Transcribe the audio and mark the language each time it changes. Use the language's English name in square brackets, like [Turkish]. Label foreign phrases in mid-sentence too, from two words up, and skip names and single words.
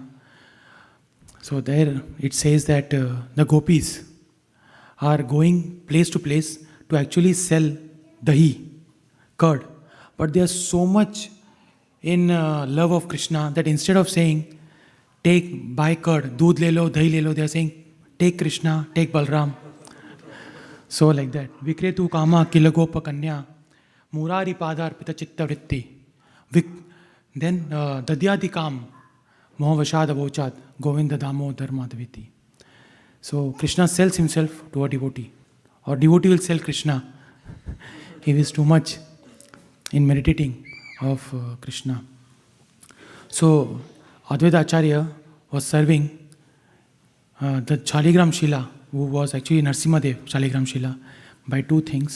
[English] So there it says that the gopis are going place to place to actually sell dahi, curd. But they are so much in love of Krishna that instead of saying, buy curd, [Hindi] दूध ले लो, दही ले लो, [English] they are saying, take Krishna, take Balram. So like that. [Sanskrit] विक्रेतु काम किलगोप कन्या, मुरारि पादर पित चित्त वृत्ति. Then दध्यादि कम्, मोहवशाद् अवोचद्, गोविन्द दामो धर्मदविति. [English] So Krishna sells himself to a devotee. Or devotee will sell Krishna. He is too much in meditating of Krishna. So Advaita Acharya was serving the Shaligram Shila, who was actually Narsimadev Shaligram Shila, by 2 things.